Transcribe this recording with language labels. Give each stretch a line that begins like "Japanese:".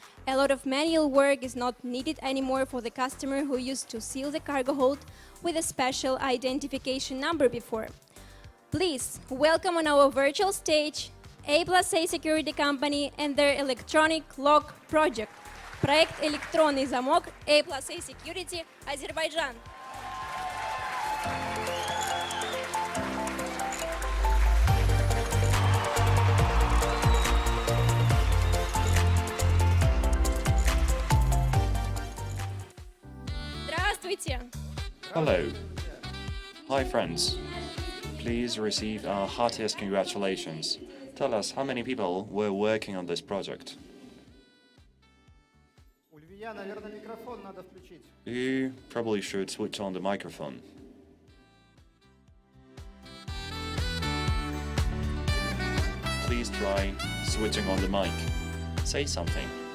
English: A lot of manual work is not needed anymore for the customer who used to seal the cargo hold with a special identification number before. Please welcome on our virtual stage A+A Security Company and their electronic lock project.
Russian: Проект «Электронный замок» A+A Security, Азербайджан. Здравствуйте!
English: Hello. Hi friends. Please receive our heartiest congratulations. Tell us how many people were working on this project.
Russian: У Львия, наверное, микрофон надо включить.
English: You probably should switch on the microphone. Please try switching on the mic. Say something.